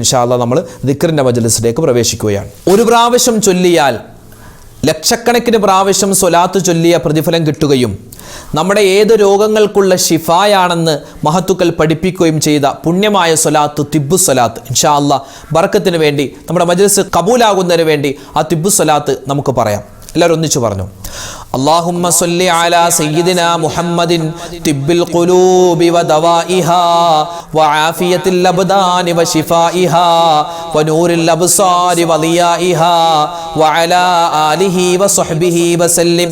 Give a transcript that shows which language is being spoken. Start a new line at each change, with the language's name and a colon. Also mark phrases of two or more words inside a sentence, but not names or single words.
Arabic: إن شاء الله
Malayalam: നമ്മൾ ദിക്റിൻ്റെ മജ്ലിസിലേക്ക് പ്രവേശിക്കുകയാണ്. ഒരു പ്രാവശ്യം ചൊല്ലിയാൽ ലക്ഷക്കണക്കിന് പ്രാവശ്യം സ്വലാത്ത് ചൊല്ലിയ പ്രതിഫലം കിട്ടുകയും നമ്മുടെ ഏത് രോഗങ്ങൾക്കുള്ള ഷിഫായാണെന്ന് മഹത്തുക്കൾ പഠിപ്പിക്കുകയും ചെയ്ത പുണ്യമായ സ്വലാത്ത് തിബ്ബു സ്വലാത്ത്.
Arabic: إن شاء الله
Malayalam: ബർക്കത്തിന് വേണ്ടി നമ്മുടെ മജ്ലിസ് കബൂലാകുന്നതിന് വേണ്ടി ആ തിബ്ബു സ്വലാത്ത് നമുക്ക് പറയാം. എല്ലാവരും ഒന്നിച്ചു പറഞ്ഞു.
Arabic: اللهم صل على سيدنا محمد طب القلوب ودوائها وعافية الأبدان وشفائها ونور الأبصار وضيائها وعلى آله وصحبه وسلم.